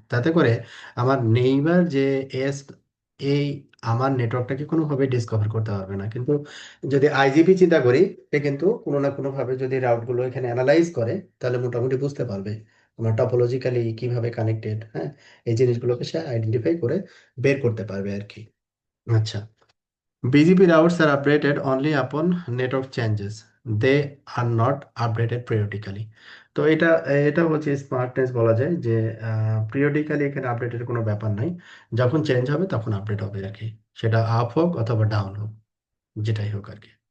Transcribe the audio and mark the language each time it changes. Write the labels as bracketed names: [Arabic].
[Bangla] তাতে করে আমার নেইবার যে এএস, এই আমার নেটওয়ার্কটাকে কোনোভাবে ডিসকভার করতে পারবে না। কিন্তু যদি আইজিপি চিন্তা করি, সে কিন্তু কোনো না কোনো ভাবে যদি রাউট গুলো এখানে অ্যানালাইজ করে, তাহলে মোটামুটি বুঝতে পারবে আমার টপোলজিক্যালি কিভাবে কানেক্টেড। হ্যাঁ, এই জিনিসগুলোকে সে আইডেন্টিফাই করে বের করতে পারবে আর কি। [English] আচ্ছা, BGP routes are updated only upon network changes. They are not updated periodically. [Bangla] তো এটা এটা হচ্ছে স্মার্টনেস বলা যায় যে পিরিয়ডিক্যালি এখানে আপডেটের কোনো ব্যাপার নাই। যখন চেঞ্জ হবে তখন আপডেট হবে আর কি, সেটা আপ হোক অথবা ডাউন হোক, যেটাই হোক আর কি।